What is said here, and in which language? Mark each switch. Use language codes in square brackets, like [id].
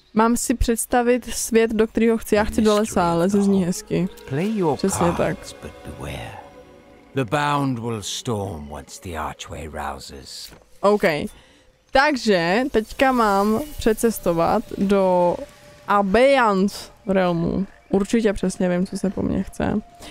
[cs] Mám si představit svět, do kterého chci. Já chci do lesa, ale zní hezky. Přesně tak. [en] But beware. The bound will storm once the archway rouses. OK. [cs] Takže teďka mám přecestovat do Abeyance realmu. Určitě přesně vím, co se po mně chce.